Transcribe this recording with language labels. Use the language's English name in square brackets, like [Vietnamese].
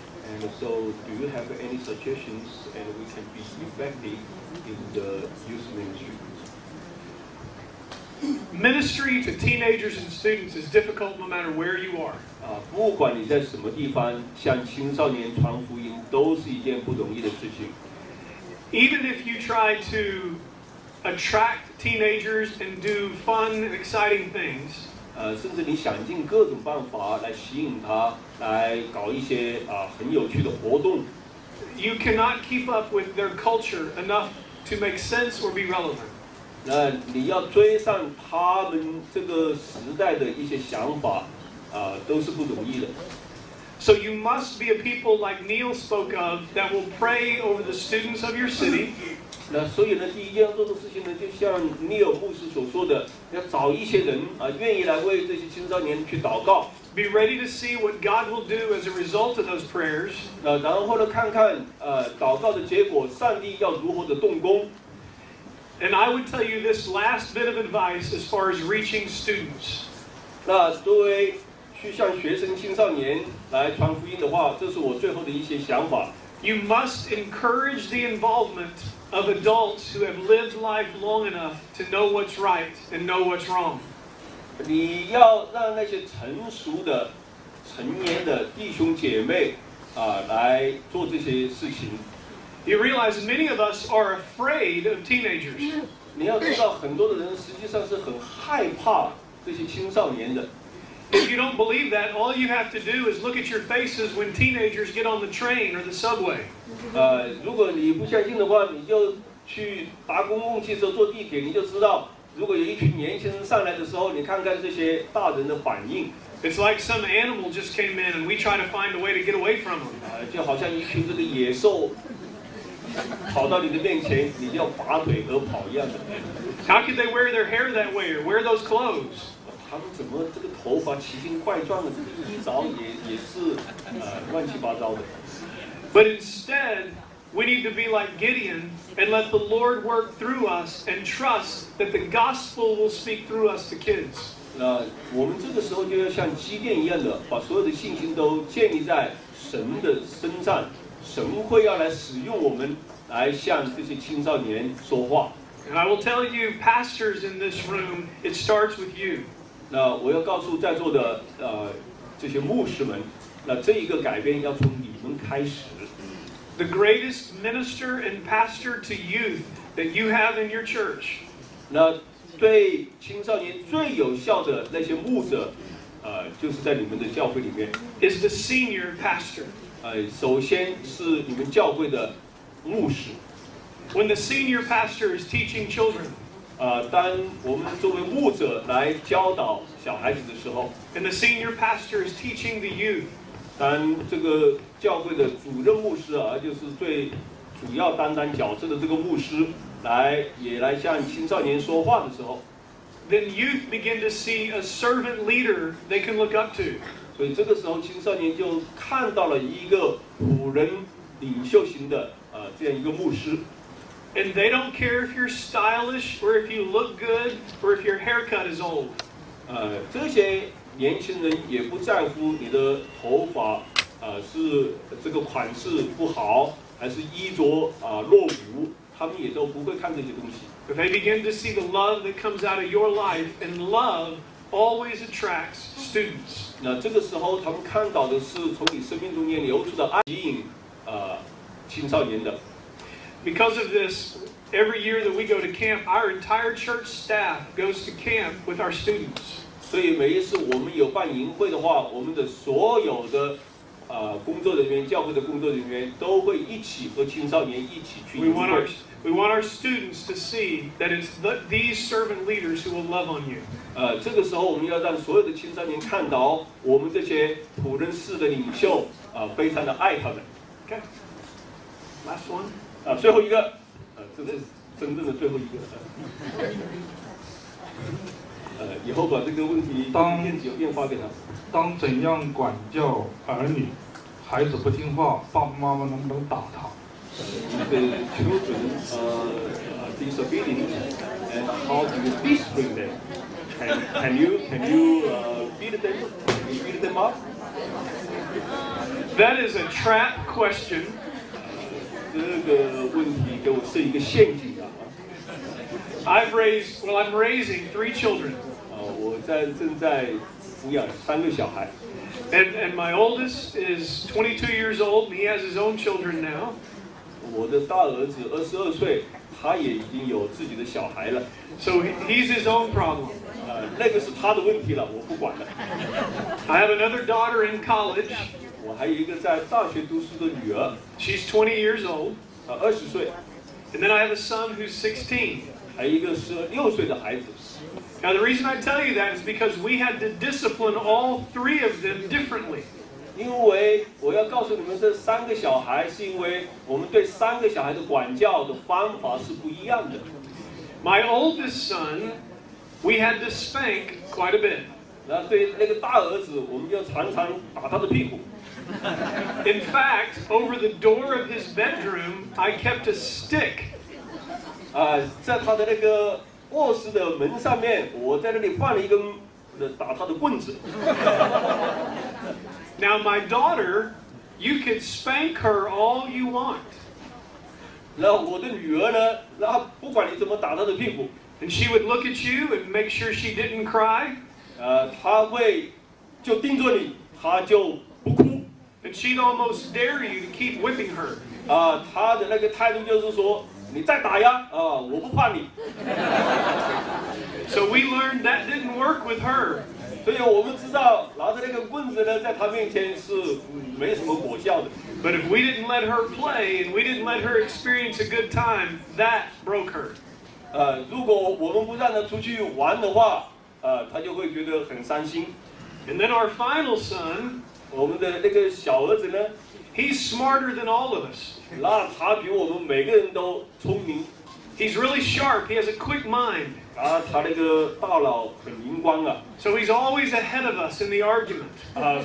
[English] And so, do you have any suggestions, and we can be effective in the youth ministry? Ministry to teenagers and students is difficult no matter where you are. [Chinese] 不管你在什么地方，向青少年传福音都是一件不容易的事情。 [English] Even if you try to attract teenagers and do fun and exciting things, [Chinese] 甚至你想尽各种办法来吸引他，来搞一些很有趣的活动。 [English] you cannot keep up with their culture enough to make sense or be relevant. [Chinese] 那你要追上他们这个时代的一些想法，都是不容易的。 [English] So you must be a people like Neil spoke of that will pray over the students of your city. [Chinese] 那所以呢，第一件要做的事情呢，就像尼尔牧师所说的，要找一些人愿意来为这些青少年去祷告。 [English] Be ready to see what God will do as a result of those prayers. [Chinese] 然后呢，看看祷告的结果，上帝要如何的动工。 [English] And I would tell you this last bit of advice as far as reaching students. [Chinese] 那作为去向学生、青少年来传福音的话，这是我最后的一些想法。 [English] You must encourage the involvement of adults who have lived life long enough to know what's right and know what's wrong. [Chinese] 你要让那些成熟的、成年的弟兄姐妹来做这些事情。 [English] You realize many of us are afraid of teenagers. [Chinese] 你要知道，很多的人实际上是很害怕这些青少年的。 [English] If you don't believe that, all you have to do is look at your faces when teenagers get on the train or the subway. [Chinese] 如果你不相信的话，你就去搭公共汽车、坐地铁，你就知道，如果有一群年轻人上来的时候，你看看这些大人的反应。 [English] It's like some animal just came in and we try to find a way to get away from them. [Chinese] 就好像一群这个野兽跑到你的面前，你就要拔腿而跑一样的。 [English] How could they wear their hair that way or wear those clothes? [Chinese] 他们怎么这个头发奇形怪状的，这个衣着也是乱七八糟的。 [English] But instead, we need to be like Gideon and let the Lord work through us and trust that the gospel will speak through us to kids. [Chinese] 那我们这个时候就要像基甸一样的，把所有的信心都建立在神的身上，神会要来使用我们来向这些青少年说话。 [English] And I will tell you, pastors in this room, it starts with you. [Chinese] 那我要告诉在座的这些牧师们，那这一个改变要从你们开始。 [English] The greatest minister and pastor to youth that you have in your church. [Chinese] 那对青少年最有效的那些牧者，就是在你们的教会里面。 [English] Is the senior pastor. [Chinese] 首先是你们教会的牧师。 [English] When the senior pastor is teaching children. [Chinese] 当我们作为牧者来教导小孩子的时候， [English] And the senior pastor is teaching the youth. [Chinese] 当然，这个教会的主任牧师啊，就是最主要担当角色的这个牧师，也来向青少年说话的时候， [English] then youth begin to see a servant leader they can look up to. [Chinese] 所以这个时候青少年就看到了一个仆人领袖型的这样一个牧师。 [English] And they don't care if you're stylish or if you look good or if your haircut is old. [Chinese] 这些年轻人也不在乎你的头发是这个款式不好，还是衣着落伍，他们也都不会看这些东西。 [English] But they begin to see the love that comes out of your life, and love always attracts students. [Chinese] 那这个时候，他们看到的是从你生命中间流出的爱，吸引青少年的。 [English] Because of this, every year that we go to camp, our entire church staff goes to camp with our students. [Chinese] 所以每一次我们有办营会的话，我们的所有的工作人员、教会的工作人员都会一起和青少年一起去营会。 [English] We want our students to see that it's these servant leaders who will love on you. [Chinese] 这个时候我们要让所有的青少年看到我们这些仆人式的领袖非常的爱他们。 [English] Okay. Last one. [Chinese] 最后一个，这是真正的最后一个。以后把这个问题电子邮件发给他。当怎样管教儿女，孩子不听话，爸爸妈妈能不能打他 [English] ？The children disobedient, and how do you discipline them? Can you beat them? Can you beat them up? That is a trap question. [Chinese] 这个问题给我是一个陷阱啊 [English] ！I'm raising 3 children. [Chinese] 我正在抚养3个小孩。 [English] And my oldest is 22 years old, and he has his own children now. [Chinese] 我的大儿子22岁，他也已经有自己的小孩了。 [English] So he's his own problem. [Chinese] 那个是他的问题了，我不管了。 [English] I have another daughter in college. [Chinese] 我还有一个在大学读书的女儿。 [English] She's 20 years old. [Chinese] 20岁。 [English] And then I have a son who's 16. [Chinese] 还有一个16岁的孩子。 [English] Now the reason I tell you that is because we had to discipline all 3 of them differently. [Chinese] 因为我要告诉你们，这3个小孩是因为我们对3个小孩的管教的方法是不一样的。 [English] My oldest son, we had to spank quite a bit. [Chinese] 那对那个大儿子，我们就常常打他的屁股。 [English] In fact, over the door of his bedroom, I kept a stick. [Chinese] 在他的那个卧室的门上面，我在那里放了一根打他的棍子。 [English] Now my daughter, you could spank her all you want. [Chinese] 然后我的女儿呢，然后不管你怎么打她的屁股 [English] ，and she would look at you and make sure she didn't cry. [Chinese] 她会就盯着你，她就不哭。 [English] And she'd almost dare you to keep whipping her. [Chinese] 她的那个态度就是说，你再打呀，我不怕你。 [English] So we learned that didn't work with her. [Chinese] 所以我们知道，拿着那个棍子呢，在她面前是没什么果效的。 [English] But if we didn't let her play and we didn't let her experience a good time, that broke her. [Chinese] 如果我们不让她出去玩的话，她就会觉得很伤心。 [English] And then our final son, [Chinese] 我们的那个小儿子呢 [English] ，he's smarter than all of us. [Chinese] 那他比我们每个人都聪明。 [English] He's really sharp. He has a quick mind. [Chinese] 他那个大脑很灵光啊。 [English] So he's always ahead of us in the argument.